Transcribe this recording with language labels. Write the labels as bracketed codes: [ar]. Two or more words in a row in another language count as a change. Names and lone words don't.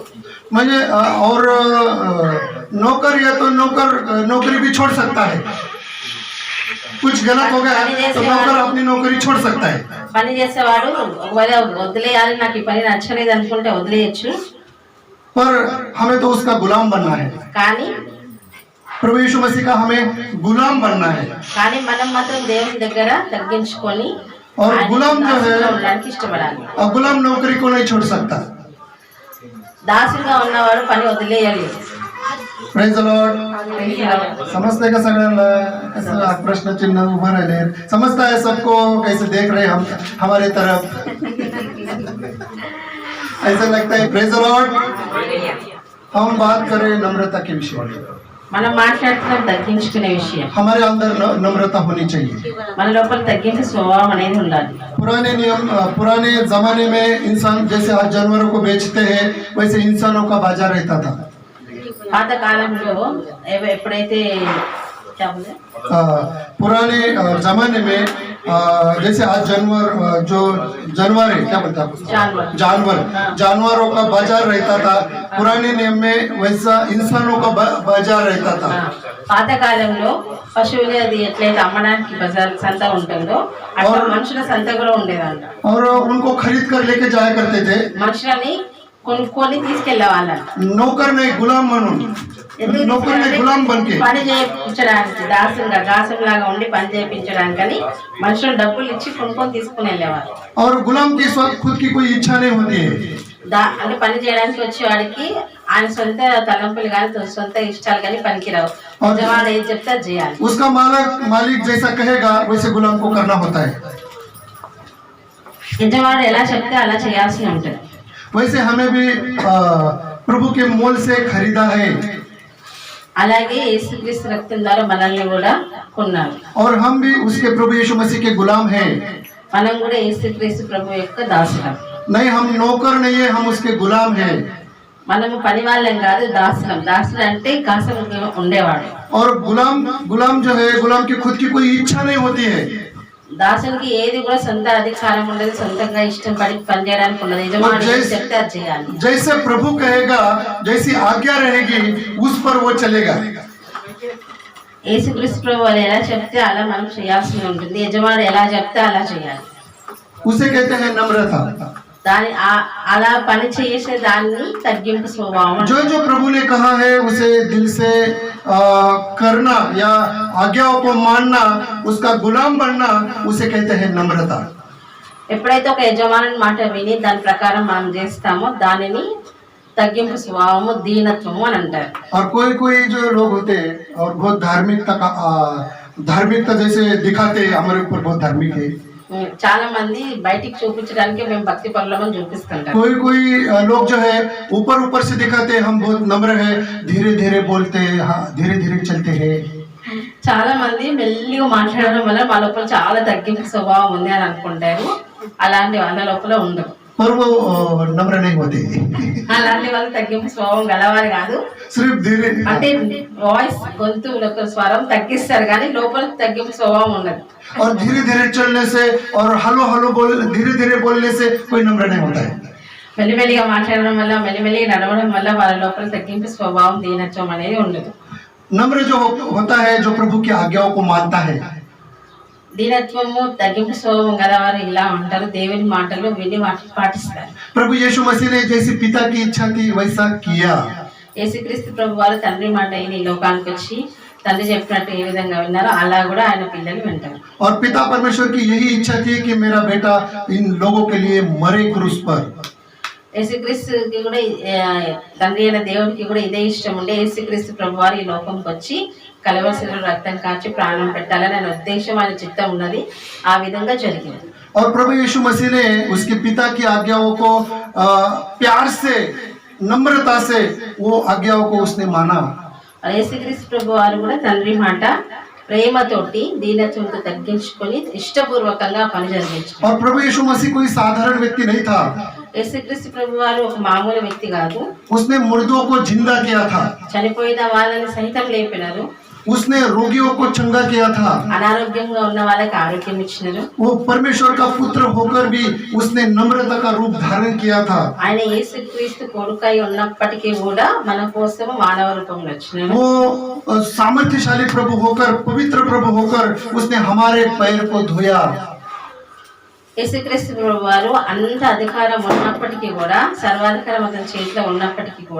[hi] मुझे और नौकर या तो नौकरी भी छोड़ सकता है, कुछ गलत हो गया तो नौकर अपनी नौकरी छोड़ सकता है। [te] పని చేసేవాడు ఒకవేళ వదిలేయాలి, నాకు ఈ పని నచ్చలేదు అనుకుంటే వదిలేయచ్చు, [hi] पर हमें तो उसका गुलाम बनना है। [te] కానీ [hi] प्रभु यीशु मसीह का हमें गुलाम बनना है। [te] కానీ మనం మాత్రం దేవుని దగ్గర తగ్గించుకొని [hi] और [te] ఆయన [hi] गुलाम जो है, [te] దాసుగా ఉండడానికి ఇష్టపడాలి. [hi] गुलाम नौकरी को नहीं छोड़ सकता। [te] దాసుగా ఉన్నవాడు పని వదిలేయాలి. [en] Praise the Lord. [mr] समझते का सगळ्यांना कैसे प्रश्न चिन्ह उभा राहिले, [hi] समझता है सबको, कैसे देख रहे हम हमारे तरफ, ऐसा लगता है। [en] Praise the Lord. [hi] हम बात करें नम्रता के विषय में। [te] మనం మాట్లాడుతున్నాం తగ్గించుకునే విషయం. [hi] हमारे अंदर नम्रता होनी चाहिए। [te] మన లోపల తగ్గించే స్వభావం అనేది ఉండాలి. [hi] पुराने जमाने में इंसान जैसे आज जानवरों को बेचते हैं वैसे इंसानों का बाजार रहता था। [te] పాత కాలంలో ఎప్పుడైతే [hi] पुराने जमाने में जैसे आज जानवर है, क्या बोलते हैं जानवरों का बाजार रहता था, पुराने नियम में वैसा इंसानों का बाजार रहता था। [te] పాత కాలంలో పశువులు అది ఎట్లయితే అమ్మడానికి బజార్ సంత ఉంటుందో అట్లా మనుషుల సంత కూడా ఉండేదంట. [hi] और उनको खरीद कर लेके जाया करते थे। [te] మనుషులని కొనుక్కొని తీసుకెళ్లే వాళ్ళంట. [hi] नौकर नहीं गुलाम बनूं, नौकर नहीं गुलाम बन के [te] పని చేయించడానికి దాసులాగా ఉండి పని చేయించడానికని మనుషులు డబ్బులు ఇచ్చి కొనుక్కొని తీసుకుని వెళ్ళేవారు. [hi] और गुलाम की खुद की कोई इच्छा नहीं होती है। [te] అంటే పని చేయడానికి వచ్చేవాడికి ఆయన సొంత తలంపులు కానీ సొంత ఇష్టాలు కానీ పనికిరావు. యజమానుడు ఏం చెప్తే అది చేయాలి. [hi] उसका मालिक जैसा कहेगा वैसे गुलाम को करना होता है। [te] యజమానుడు ఎలా చెప్తే అలా చేయాల్సి ఉంటుంది. [hi] वैसे हमें भी प्रभु के मोल से खरीदा है। [te] అలాగే యేసుక్రీస్తు రక్తం ద్వారా మనల్ని కూడా కొన్నారు. [hi] और हम भी उसके प्रभु यीशु मसीह के गुलाम हैं। [te] మనం కూడా యేసుక్రీస్తు ప్రభు యొక్క దాసులం. [hi] नहीं, हम नौकर नहीं है, हम उसके गुलाम हैं। [te] మనము పని వాళ్ళం కాదు, దాసులం. దాసులు అంటే కాసం ఉండేవాడు. [hi] और गुलाम जो है, गुलाम की खुद की कोई इच्छा नहीं होती है। [te] దాసునికి ఏది కూడా సొంత అధికారం ఉండదు, సొంతంగా ఇష్టం పడి పని చేయడానికి ఉండదు. యజమానుడు ఏం చెప్తే అది చేయాలి. [hi] जैसे प्रभु कहेगा, जैसी आज्ञा रहेगी उस पर वो चलेगा। [te] యేసుక్రీస్తు ప్రభు వాళ్ళు ఎలా చెప్తే అలా మనం చేయాల్సి ఉంటుంది. యజమానుడు ఎలా చెప్తే అలా చేయాలి. [hi] उसे कहते हैं नम्रता। [te] దాని అలా పని చేసే దాన్ని తగ్గింపు స్వభావం. [hi] जो प्रभु ने कहा है उसे दिल से करना या आज्ञाओं को मानना, उसका गुलाम बनना, उसे कहते हैं नम्रता। [te] ఎప్పుడైతే ఒక యజమానుని మాట విని దాని ప్రకారం మనం చేస్తామో దానిని తగ్గింపు స్వభావము, దీనత్వము అని అంటారు. [hi] और कोई जो लोग होते हैं और बहुत धार्मिकता जैसे दिखाते हैं, हमारे ऊपर बहुत धार्मिक है। [te] చాలా మంది బయటికి చూపించడానికి మేము భక్తి పనులను చూపిస్తుంటాం. [hi] कोई लोग जो है ऊपर से दिखाते हैं हम बहुत नम्र है, धीरे धीरे बोलते हैं, हाँ धीरे धीरे चलते हैं। [te] చాలా మంది మెల్లిగా మాట్లాడడం వల్ల మా లోపల చాలా తగ్గింపు స్వభావం ఉంది అని అనుకుంటారు. అలాంటి వాళ్ళ లోపల ఉండదు. [hi] पर वो नम्र नहीं होते। [te] అలాంటి వాళ్ళు తగ్గింపు స్వభావం గలవారు కాదు. [hi] सिर्फ धीरे [te] అంటే వాయిస్ గొంతు స్వరం తగ్గిస్తారు కానీ లోపల తగ్గింపు స్వభావం ఉండదు. [hi] और धीरे धीरे चलने से और हलो धीरे धीरे बोलने से कोई नम्र नहीं होता है। [te] మెల్లిమెల్లిగా మాట్లాడడం వల్ల, మెల్లిమెల్లిగా నడవడం వల్ల వాళ్ళ లోపల తగ్గింపు స్వభావం, దీనత్వం అనేది ఉండదు. [hi] नम्र जो होता है जो प्रभु की आज्ञाओं को मानता है। [te] దీనత్వము, తగ్గింపు స్వభావం గలవారు ఇలా ఉంటారు, దేవుని మాటలు విని పాటిస్తారు. [hi] प्रभु यीशु मसीह ने जैसी पिता की इच्छा थी वैसा किया। [te] యేసుక్రీస్తు ప్రభు వారు తండ్రి మాట అయిన ఈ లోకానికి వచ్చి తండ్రి చెప్పినట్టు ఏ విధంగా విన్నారో అలా కూడా ఆయన పిల్లలు వింటారు. [hi] और पिता परमेश्वर की यही इच्छा थी कि मेरा बेटा इन लोगों के लिए मरे क्रूस पर। [te] యేసుక్రీస్తుకి కూడా తండ్రి అయిన దేవునికి కూడా ఇదే ఇష్టం ఉండే. యేసుక్రీస్తు ప్రభు వారు ఈ లోకంకి వచ్చి కలవరిశిలో రక్తం కాచి ప్రాణం పెట్టాలని ఆయన ఉద్దేశం, ఆయన చిత్తం ఉన్నది. ఆ విధంగా జరిగింది. [hi] और प्रभु यीशु मसीह ने उसके पिता की आज्ञाओं को प्यार से, नम्रता से वो आज्ञाओं को उसने माना। [te] యేసుక్రీస్తు ప్రభు వారు కూడా తండ్రి మాట ప్రేమతోటి దీనత్వంతో తగ్గించుకొని ఇష్టపూర్వకంగా పని జరిగించారు. [hi] और प्रभु यीशु मसीह कोई साधारण व्यक्ति नहीं था, [te] యేసుక్రీస్తు ప్రభు వారు ఒక మామూలు వ్యక్తి కాదు. [hi] उसने मुर्दों को जिंदा किया था, [te] చనిపోయిన వాళ్ళని సహితం లేపినారు, [hi] उसने रोगियों को चंगा किया था, [te] అనారోగ్యంగా ఉన్న వాళ్ళకి ఆరోగ్యం ఇచ్చినారు. [hi] वो परमेश्वर का पुत्र होकर भी उसने नम्रता का रूप धारण किया था, [te] ఆయన యేసుక్రీస్తు కొడుకై ఉన్నప్పటికీ కూడా మన కోసం మానవ రూపంలో వచ్చినారు. [hi] वो सामर्थ्यशाली प्रभु होकर, पवित्र प्रभु होकर उसने हमारे पैर को धोया। [te] యేసుక్రీస్తు ప్రభు వారు అంత అధికారం ఉన్నప్పటికీ కూడా, సర్వాధికారం అతని చేతిలో ఉన్నప్పటికీ కూడా,